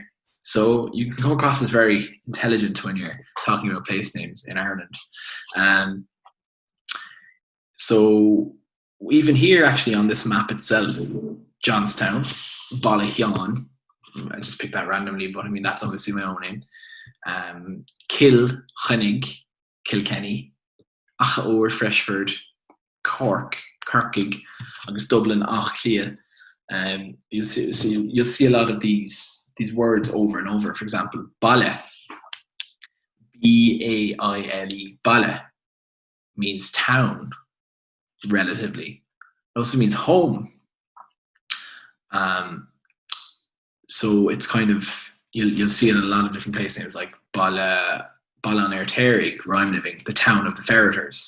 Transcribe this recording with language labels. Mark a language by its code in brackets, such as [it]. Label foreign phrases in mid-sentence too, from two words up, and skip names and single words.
[en] So you can come across as very intelligent when you're talking about place names in Ireland. So even here, actually, on this map itself, Johnstown, Ballyhon, I just picked that randomly, but I mean, that's obviously my own name. Kilkenny, Kilkenny, Achaoor, Freshford, Cork, Kirkig, agus Dublin, Achlia. You'll see a lot of these words over and over. For example, Bala, Baile. Bala means town, relatively. It also means home. So it's kind of, you'll see it in a lot of different place names, like Ballan Airterig, where I'm living, the town of the ferreters.